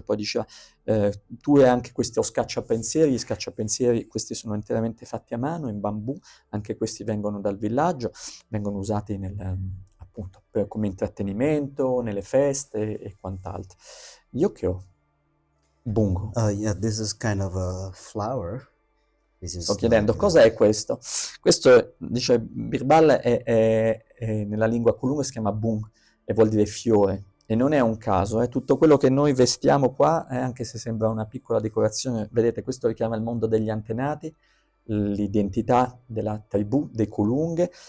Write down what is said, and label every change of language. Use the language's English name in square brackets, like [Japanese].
[Italian] Poi diceva, tu hai anche questo scacciapensieri, gli scacciapensieri, questi sono interamente fatti a mano, in bambù, anche questi vengono dal villaggio, vengono usati appunto come intrattenimento, nelle feste e quant'altro. Io che ho? Bungo. [English] Yeah, this is kind of a flower. [Italian] Sto chiedendo, cosa è questo? Questo, dice Birbal, è nella lingua Kulung si chiama bung e vuol dire fiore. E non è un caso, tutto quello che noi vestiamo qua, anche se sembra una piccola decorazione, vedete, questo richiama il mondo degli antenati, l'identità della tribù, dei Kulung.